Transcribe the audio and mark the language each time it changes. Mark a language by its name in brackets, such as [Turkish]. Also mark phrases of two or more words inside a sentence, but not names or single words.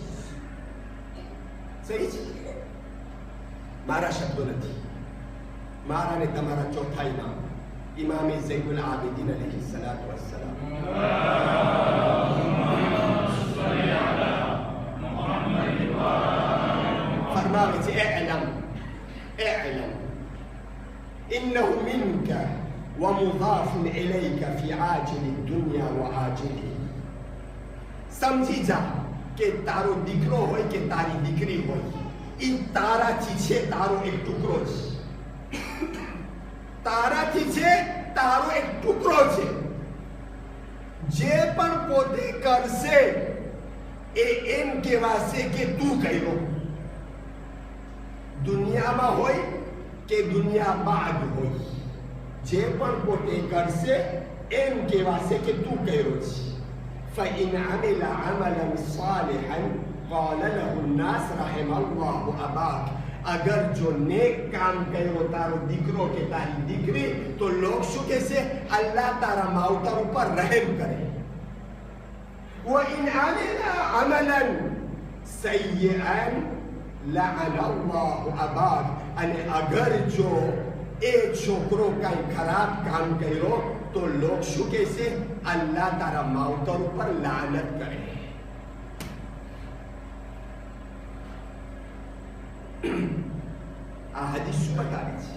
[Gujarati] સહી છે? મારા શબ્દો નથી, મારા ને તમારા ચોથા ઇમામ ઇમામે ઝૈનુલ આબિદીન [Arabic] عليه الصلاة والسلام [Gujarati] ફરમાવે છે [Arabic] اعلم إنه منك ومضاف إليك في عاجل الدنيا وآجله. [Gujarati] સમજી જા કે તારો દીકરો હોય કે તારી દીકરી હોય, એ તારાથી છે, તારો એક ટુકડો છે. તારાથી છે, તારો એક ટુકડો છે. જે પણ પોતે કરશે એ એમ કહેવાશે કે તું કર્યો. દુનિયામાં હોય કે દુનિયા બાદ હોય, જે પણ પોતે કરશે એમ કહેવાશે કે તું કર્યો છે. [Arabic] فإن عمل عملا صالحا قال له الناس رحم الله أباك. [Hindi] अगर जो नेक काम [Gujarati] કર્યો તારો દીકરો કે તારી દીકરી તો લોક શું કહેશે? અલ્લાહ તારા માવતર ઉપર રહેમ કરે. [Arabic] وإن عمل عملا سيئا لعن الله أباك. [Gujarati] અને અગર જો એ છોકરો કઈ ખરાબ કામ કર્યો તો લોક શું કહેશે? અલ્લાહ તારા માવતર ઉપર લાનત કરે. આ હદીસ શું બતાવે છે?